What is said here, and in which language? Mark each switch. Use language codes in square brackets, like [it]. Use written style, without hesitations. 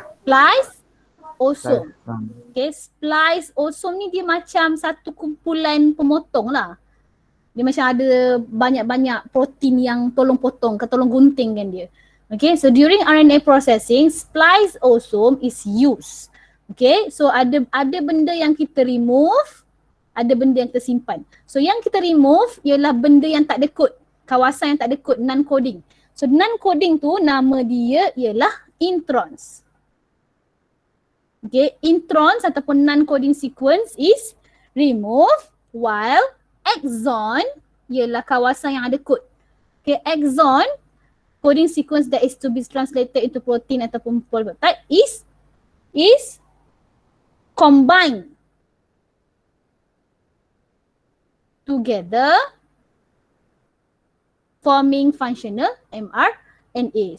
[ms] Spliceosome. Okay, spliceosome ni dia macam satu kumpulan pemotong lah. Dia macam ada banyak-banyak protein yang tolong potong, tolong guntingkan dia. [en] Okay, so during RNA processing, spliceosome is used. [ms] Okay, so ada benda yang kita remove, ada benda yang kita simpan. So yang kita remove ialah benda yang tak ada kod, kawasan yang tak ada kod, non-coding. So non-coding tu nama dia ialah introns. [en] Okay, introns ataupun non-coding sequence is removed, while exon [ms] ialah kawasan yang ada kod. [en] Okay, exon, coding sequence that is to be translated into protein ataupun polypeptide is combined together forming functional mRNA.